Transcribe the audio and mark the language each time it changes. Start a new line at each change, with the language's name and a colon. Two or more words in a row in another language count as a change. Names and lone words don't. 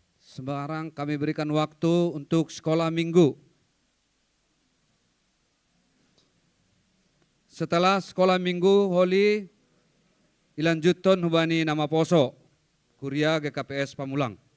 Indonesian: Sekarang kami berikan waktu untuk sekolah minggu. Setelah sekolah minggu,
Batak Simalungun: Holi ilanjutkan hubani nama poso, Kuria GKPS Pamulang.